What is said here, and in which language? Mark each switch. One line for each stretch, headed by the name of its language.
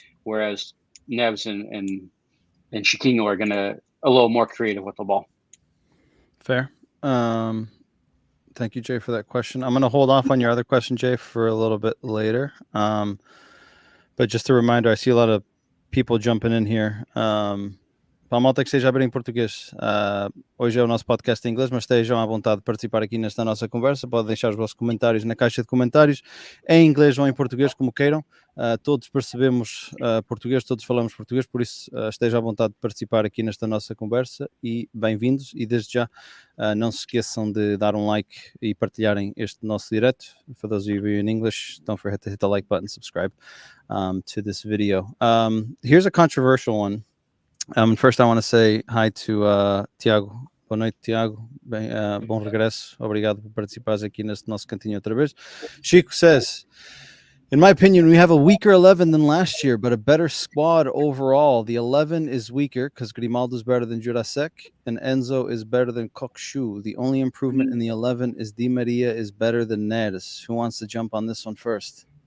English: Whereas Neves and Chiquinho are going to a little more creative with the ball. Fair. Thank you, Jay, for that question. I'm going to hold off on your other question, Jay, for a little bit later. But just a reminder, I see a lot of people jumping in here.
Portuguese: Para a malta que esteja a ver em português, hoje é o nosso podcast em inglês, mas estejam à vontade de participar aqui nesta nossa conversa. Podem deixar os vossos comentários na caixa de comentários, em inglês ou em português, como queiram. Todos percebemos português, todos falamos português, por isso esteja à vontade de participar aqui nesta nossa conversa e bem-vindos. E desde já, não se esqueçam de dar um like e partilharem este nosso direto.
English: For those of you in English, don't forget to hit the like button, subscribe to this video. Here's a controversial one. First, I want to say hi to Tiago.
Portuguese: Boa noite, Tiago. Bom regresso. Obrigado por participares aqui neste nosso cantinho outra vez.
English: Chico says, in my opinion, we have a weaker 11 than last year, but a better squad overall. The 11 is weaker because Grimaldo is better than Jurasek and Enzo is better than Kokshu. The only improvement in the 11 is Di Maria is better than Neres. Who wants to jump on this one first?